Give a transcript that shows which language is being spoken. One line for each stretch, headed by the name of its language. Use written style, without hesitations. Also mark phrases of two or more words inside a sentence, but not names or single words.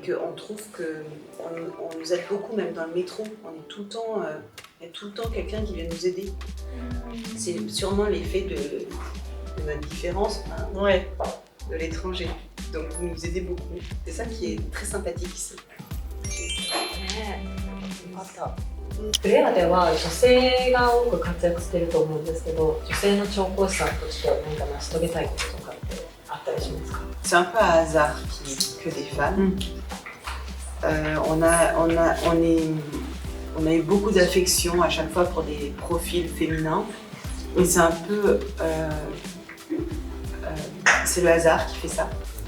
French: qu'on trouve que on nous aide beaucoup même dans le métro. On est tout le temps, il y a tout le temps quelqu'un qui vient nous aider. C'est sûrement l'effet de notre différence, hein, Ouais. de l'étranger. Donc vous nous aidez beaucoup. C'est ça qui est très sympathique ici.
Japanese: フレアでは女性が多く活躍していると思うんですけど、女性の調香師さんとして何か成し遂げたいこととかってあったりしますか？
French: C'est un peu un hasard qu'il n'y ait que des femmes. On a eu beaucoup d'affection à chaque fois pour des profils féminins. Et c'est un peu... c'est le hasard qui fait ça.